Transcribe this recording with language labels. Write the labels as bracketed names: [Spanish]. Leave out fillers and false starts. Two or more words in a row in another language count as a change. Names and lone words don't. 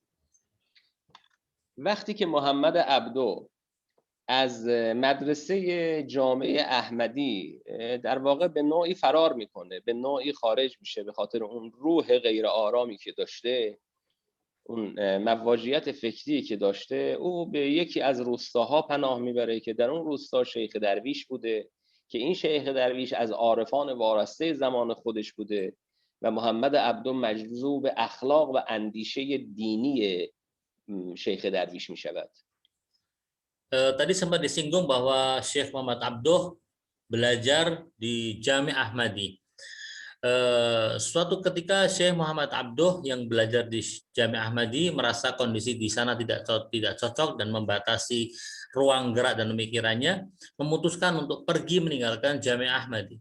[Persian] وقتی که محمد عبدو از مدرسه جامعه احمدی در واقع به نوعی فرار میکنه، به نوعی خارج میشه به خاطر اون روح غیر آرامی که داشته، اون مواجهیت فکری که داشته، او به یکی از روستاها پناه میبره که در اون روستا شیخ درویش بوده که این شیخ درویش از عارفان وارسته زمان خودش بوده و محمد عبدو مجذوب اخلاق و اندیشه دینی شیخ درویش می شود. [Indonesian] Tadi sempat disinggung bahwa Syekh Muhammad Abduh belajar di Jami' Ahmadi. Suatu ketika Syekh Muhammad Abduh yang belajar di Jami' Ahmadi merasa kondisi di sana tidak cocok dan membatasi ruang gerak dan pemikirannya, memutuskan untuk pergi meninggalkan Jami' Ahmadi.